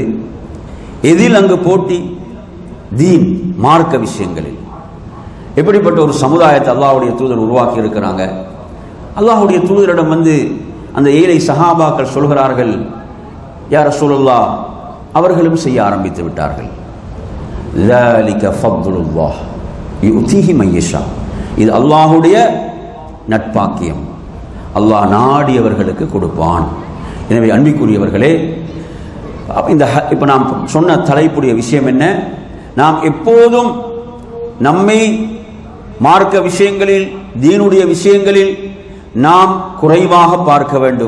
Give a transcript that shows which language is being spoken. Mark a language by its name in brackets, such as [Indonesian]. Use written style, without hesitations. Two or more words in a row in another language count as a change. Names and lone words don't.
[Tamil] எதில் அங்கு போட்டி? தீன், மார்க்க விஷயங்களில். எப்படிப்பட்ட ஒரு சமுதாயத்தை அல்லாஹ்வுடைய தூதர் உருவாக்கி இருக்கிறாங்க. அல்லாஹ்வுடைய தூதரிடம் வந்து அந்த ஏழை சஹாபாக்கள் சொல்கிறார்கள், [Arabic] يا رسول الله, [Tamil] அவர்களும் செய்ய ஆரம்பித்து விட்டார்கள். [Arabic] ذَلِكَ فَضْلُ اللَّهِ يُؤْتِيهِ مَن يَشَاءُ. [Tamil] இது அல்லாஹ்வுடைய நட்பாக்கியம், அல்லாஹ் நாடியவர்களுக்கு கொடுப்பான். எனவே அன்பிற்குரியவர்களே, இப்ப நாம் சொன்ன தலைப்புடைய விஷயம் என்ன? நாம் எப்போதும் நம்மை மார்க்க விஷயங்களில், தீனுடைய விஷயங்களில் நாம் குறைவாக பார்க்க வேண்டும்.